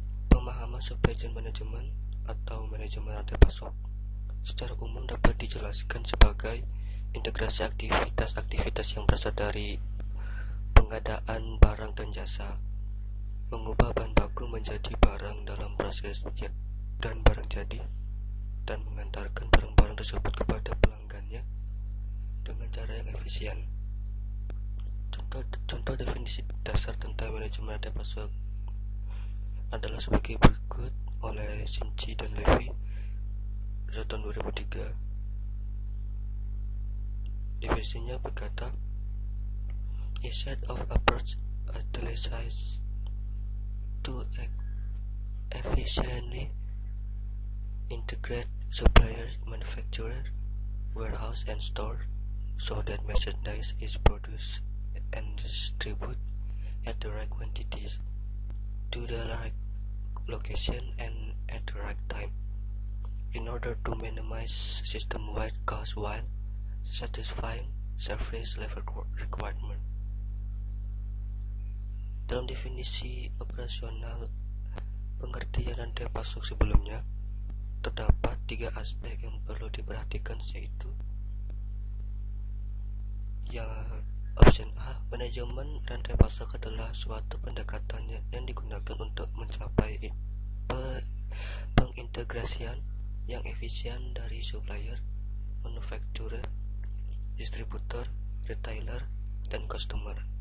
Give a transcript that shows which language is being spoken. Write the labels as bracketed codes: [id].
[id] Pemahaman supply chain management atau manajemen rantai pasok secara umum dapat dijelaskan sebagai integrasi aktivitas-aktivitas yang berasal dari pengadaan barang dan jasa, mengubah bahan baku menjadi barang dalam proses dan barang jadi, dan mengantarkan barang-barang tersebut kepada pelanggannya dengan cara yang efisien. Contoh definisi dasar tentang manajemen rantai pasok adalah sebagai berikut oleh Sinchi dan Levy tahun 2003. Definisinya berkata, [en] a set of approach utilized to efficiently integrate suppliers, manufacturer, warehouse, and store so that merchandise is produced and distributed at the right quantities to the right location and at the right time in order to minimize system-wide costs while satisfying service level requirement. [id] Dalam definisi operasional pengertian rantai pasok sebelumnya, terdapat 3 aspek yang perlu diperhatikan, yaitu yang option A, manajemen rantai pasok adalah suatu pendekatan yang digunakan untuk mencapai pengintegrasian yang efisien dari supplier, manufacturer, distributor, retailer, dan customer.